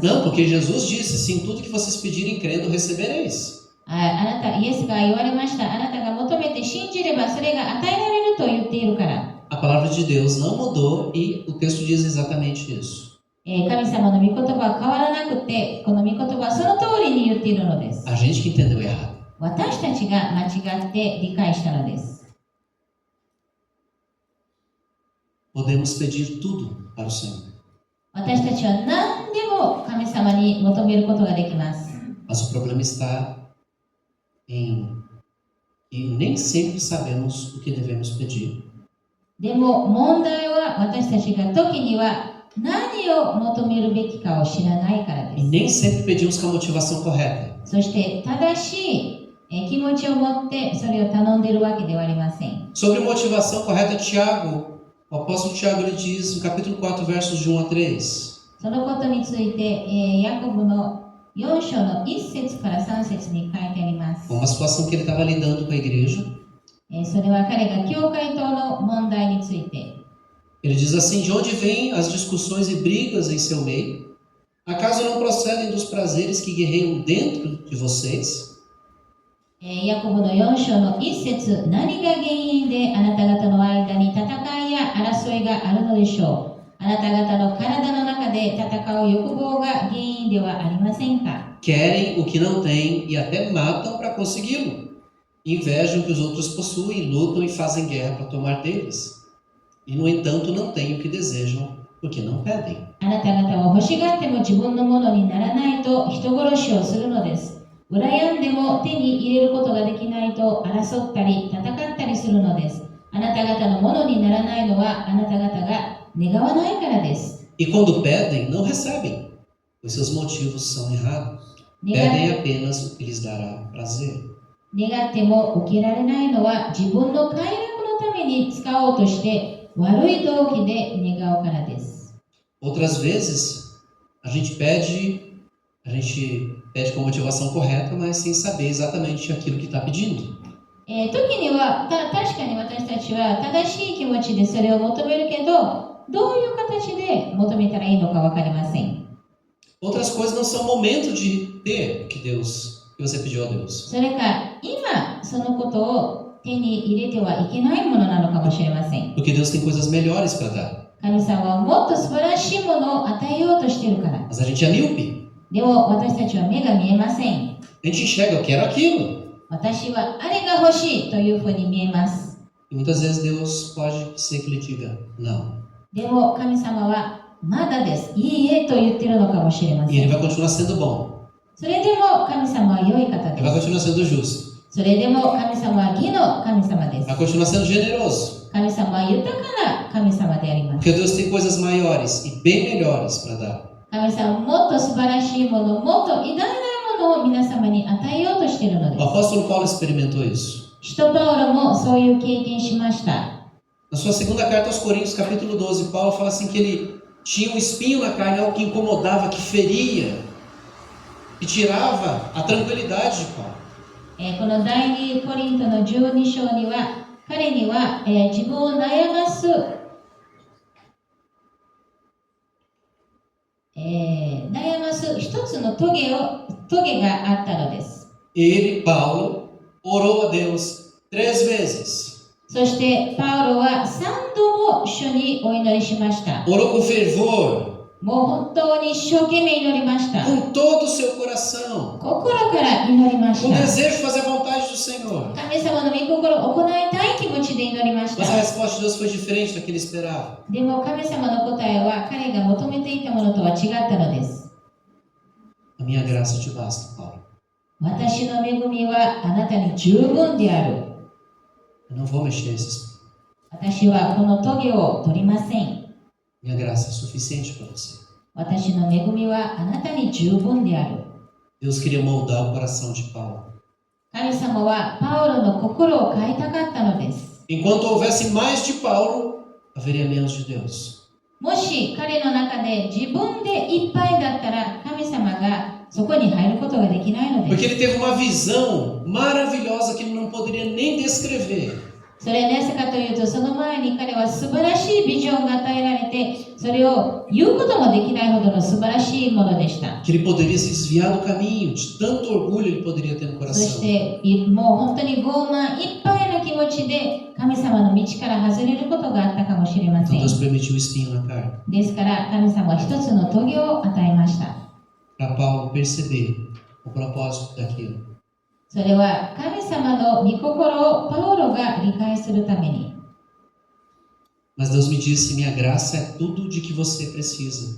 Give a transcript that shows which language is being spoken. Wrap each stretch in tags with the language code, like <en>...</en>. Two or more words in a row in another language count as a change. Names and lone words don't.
<pt>Não, porque Jesus disse assim: tudo que vocês pedirem crendo, recebereis.</pt> <ja>あなた、イエスが言われました。あなたが求めて信じればそれが与えられると言っているから。</ja> <pt>A palavra de Deus não mudou e o texto diz exatamente isso.</pt> <ja>神様の御言葉は変わらなくて、この御言葉はその通りに言っているのです。</ja> <pt>A gente que entendeu errado.</pt> <ja>私たちが間違って理解したのです。</ja> <pt>Podemos pedir tudo para o Senhor.</pt> <ja>私たちは何でも神様に求めることができます。</ja> <pt>Mas o problema está em que nem sempre sabemos o que devemos pedir.</pt> <ja>でも問題は私たちが時には何を求めるべきかを知らないからで</ja> <pt>E</pt> <ja>す。</ja> <pt>nem sempre pedimos com a motivação correta.</pt> <ja>そして正しい気持ちを持ってそれを頼んでいるわけではありません。</ja> <pt>Sobre motivação correta, Tiago, o apóstolo Tiago ele diz no capítulo 4, versos de 1 a 3.</pt> <ja>そのことについて、ヤコブの4章の1節から3節に書いてあります。</ja> <pt>Uma situação que ele estava lidando com a igreja.</pt> <ja>それは彼が教会との問題について。</ja> <pt>Ele diz assim: de onde vêm as discussões e brigas em seu meio? Acaso não procedem dos prazeres que guerreiam dentro de vocês?</pt> <ja>ヤコブの4章の1節、何が原因であなた方の間に戦いや争いがあるのでしょう。あなた方の体の中で戦う欲望が原因ではありませんか。</ja> <pt>Querem o que não têm e até matam para consegui-lo. Invejam o que os outros possuem, lutam e fazem guerra para tomar deles. E, no entanto, não têm o que desejam, porque não pedem.</pt> <ja>あなた方は欲しがっても自分のものにならないと人殺しをするのです。羨んでも手に入れることができないと争ったり戦ったりするのです。あなた方のものにならないのはあなた方が願わないからです。</ja> <pt>E quando pedem, não recebem, pois seus motivos são errados. Pedem apenas o que lhes dará prazer.</pt> <ja>願っても受けられないのは自分の快楽のために使おうとして悪い動機で願うからです。</ja> <pt>Outras vezes, a gente pede com a motivação correta, mas sem saber exatamente aquilo que está pedindo.</pt> <ja>時には確かに私たちは正しい気持ちでそれを求めるけど、どういう形で求めたらいいのか分かりません。</ja> <pt>Outras coisas não são momento de ter o que você pediu a Deus.</pt> <ja>それか今そのことを手に入れてはいけないものなのかもしれません。</ja> <pt>Porque Deus tem coisas melhores para dar.</pt> <ja>神様はもっと素晴らしいものを与えようとしているから。</ja> <pt>Mas a gente é míope.</pt> <ja>でも私たちは目が見えません。</ja> <pt>A gente enxerga, eu quero aquilo.</pt> <ja>私はあれが欲しいというふうに見えます。</ja> <pt>E muitas vezes Deus pode ser que lhe diga não.</pt> <ja>でも神様はまだです。いいえと言っているのかもしれませ</ja> <pt>E Ele</pt> <ja>ん。</ja> <pt>vai continuar sendo bom.</pt> <ja>それでも神様は良い方</ja> <pt>Ele vai</pt> <ja>です。</ja> <pt>continuar sendo justo.</pt> <ja>それでも神様は義の神様です。</ja> <pt>Vai continuar sendo generoso.</pt> <ja>神様は豊かな神様であります。</ja> <pt>Porque Deus tem coisas maiores e bem melhores para dar.</pt> <ja>神様はもっと素晴らしいもの、もっと偉大なもものを皆様に与えようとしているので</ja> <pt>O</pt> <ja>す。</ja> <pt>apóstolo Paulo experimentou isso.</pt> <ja>使徒パウロもそういう経験しました。</ja> <pt>Na sua segunda carta aos Coríntios, capítulo 12, Paulo fala assim que ele tinha um espinho na carne, algo que incomodava, que feria, que tirava a tranquilidade de Paulo.</pt> <ja>この第2コリントの12章には、彼には、自分を悩ます一つのトゲがあったのです。</ja> <pt>Ele, Paulo, orou a Deus 3 vezes.</pt> <ja>そしてパウロは3度も主にお祈りしました。</ja> <pt>Orou com fervor,</pt> <ja>もう本当に一生懸命祈りました。</ja> <pt>com todo o seu coração,</pt> <ja>心から祈りまし</ja> <pt>com</pt> <ja>た。</ja> <pt>desejo de fazer a vontade do Senhor.</pt> <ja>神様の御心を行いたい気持ちで祈りまし</ja> <pt>Mas a</pt> <ja>た。</ja> <pt>resposta de Deus foi diferente da que ele esperava.</pt> <ja>でも神様の答えは彼が求めていたものとは違ったのです。</ja> <pt>A minha graça te basta, Paulo.</pt> <ja>私の恵みはあなたに十分である。</ja> <pt>Eu não vou mexer nesse espinho.</pt> <ja>私はこのトゲを取りません。</ja> <pt>Minha graça é suficiente para você.</pt> <ja>私の恵みはあなたに十分である。</ja> <pt>Deus queria moldar o coração de Paulo.</pt> <ja>神様はパウロの心を変えたかったのです。</ja> <pt>Enquanto houvesse mais de Paulo, haveria menos de Deus.</pt> <ja>もし彼の中で自分でいっぱいだったら神様がそこに入ることができないので</ja> <pt>Porque</pt> <ja>す。</ja> <pt>ele teve uma visão maravilhosa que ele não poderia nem descrever.</pt> <ja>それはなぜかというと、その前に彼は素晴らしいビジョンが与えられて、それを言うこともできないほどの素晴らしいものでした。</ja> <pt>Que ele poderia se desviar do caminho, de tanto orgulho ele poderia ter no</pt> <ja>そし</ja> <pt>coração.</pt> <ja>てもう本当に傲慢いっぱいの気持ちで神様の道から外れることがあったかもしれませ</ja> <pt>Então</pt> <ja>ん。</ja> <pt>Deus permitiu o espinho na carne.</pt> <ja>ですから神様は一つの棘を与えました。</ja> <pt>Para Paulo perceber o propósito daquilo.</pt> <ja>それは神様の御心をパウロが理解するために。</ja> <pt>Mas Deus me disse: minha graça é tudo de que você precisa.</pt>